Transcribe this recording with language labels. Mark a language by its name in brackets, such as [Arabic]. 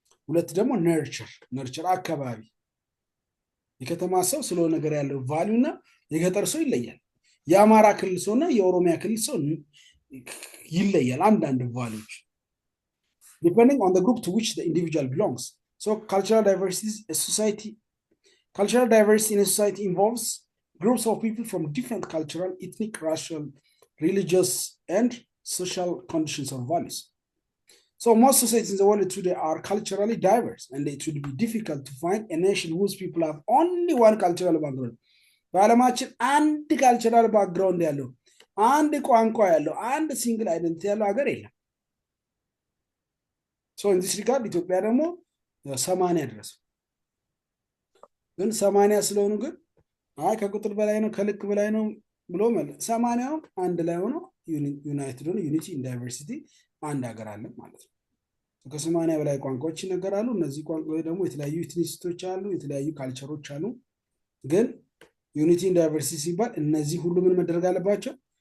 [Amharic] ሁለት ደግሞ ነርቸር አካባቢ የከተማ ሰው ስለ ነገር ያለው ቫልዩና የገጠር ሰው ይለያል። የአማራ ክልል ሰውና የኦሮሚያ ክልል ሰው ይለያል አንዳንድ ቫልዩዎች [English] depending on the group to which the individual belongs. So cultural diversity in a society involves groups of people from different cultural, ethnic, racial, religious, and social conditions or values. So most societies in the world today are culturally diverse, and it would be difficult to find a nation whose people have only one cultural background. [Amharic] በዓለማችን አንድ [English] cultural background [Amharic] ያለው አንድ ቋንቋ ያለው አንድ [English] single identity [Amharic] ያለው ሀገር የለም። [English] So in this regard [Amharic] ኢትዮጵያ ደግሞ 80 ድረስ ግን 80 ስለሆኑ ግን አይ ከቁጥር በላይ ነው ከልክ በላይ ነው ብሎ ማለት 80 አንድ ላይ ሆኖ ዩናይትድ ሆኖ ዩኒቲ ኢን ዳይቨርሲቲ አንድ ሀገር አለ ማለት ነው። ከ80 በላይ ቋንቋዎች ይነገራሉ። እነዚህ ቋንቋዎች ደግሞ የተለያዩ ኢትኒሲቲዎች አሉ የተለያዩ ካልቸሮች አሉ። ግን ዩኒቲ ኢን ዳይቨርሲቲ ሲባል እነዚህ ሁሉ ምን መደረግ አለባቸው?